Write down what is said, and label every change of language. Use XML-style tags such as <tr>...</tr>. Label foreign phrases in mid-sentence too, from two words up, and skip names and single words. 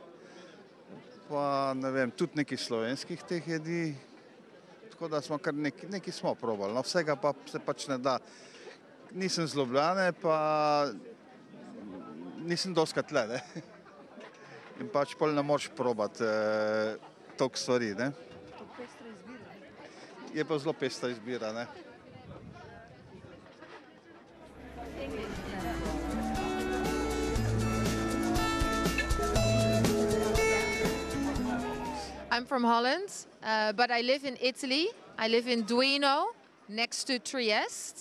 <sl>pa ne vem, tudi neki slovenskih teh jedi, tako da smo kar neki smo probali, no vsega pa se pač ne da. Nisem z Ljubljane, pa nisem doskrat tle, ne. In pač pol ne moreš probati toliko stvari, ne. Je pa zelo pestra izbira, ne.</sl> <en>I'm from Holland, but I live in Italy. I live in Duino, next to Trieste.</en>